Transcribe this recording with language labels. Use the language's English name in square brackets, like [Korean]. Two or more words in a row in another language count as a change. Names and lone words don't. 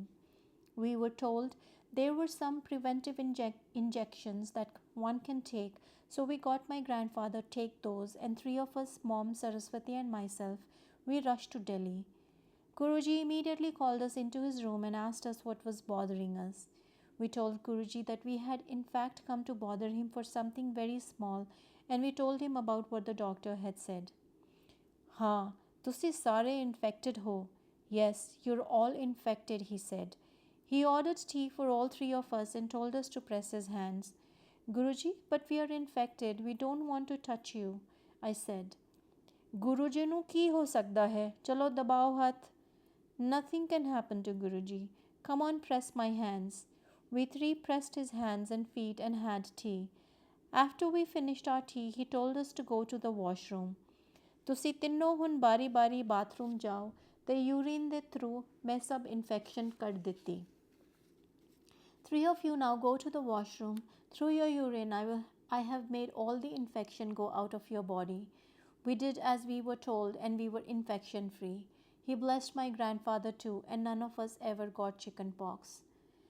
[English] We were told there were some preventive injections that one can take, so we got my grandfather take those, and three of us, mom, Saraswati, and myself, we rushed to Delhi. Guruji immediately called us into his room and asked us what was bothering us. We told Guruji that we had in fact come to bother him for something very small, and we told him about what the doctor had said. [Punjabi] "हाँ, तुसी सारे infected हो." [English] "Yes, you're all infected," he said. He ordered tea for all three of us and told us to press his hands. "Guruji, but we are infected. We don't want to touch you," I said. [Punjabi] "Guruji ਨੂੰ ਕੀ ਹੋ ਸਕਦਾ ਹੈ? ਚਲੋ ਦਬਾਓ ਹੱਥ." [English] "Nothing can happen to Guruji. Come on, press my hands." We three pressed his hands and feet and had tea. After we finished our tea, he told us to go to the washroom. [Punjabi] "ਤੁਸੀਂ ਤਿੰਨੋਂ ਹੁਣ ਬਾਰੀ-ਬਾਰੀ ਬਾਥਰੂਮ ਜਾਓ ਤੇ यूरिन ਦੇ थ्रू ਮੈਂ ਸਭ infection ਕੱਢ ਦਿੱਤੀ. [English] 3 of you now go to the washroom. Through your urine, I have made all the infection go out of your body." We did as we were told and we were infection free. He blessed my grandfather too, and none of us ever got chicken pox.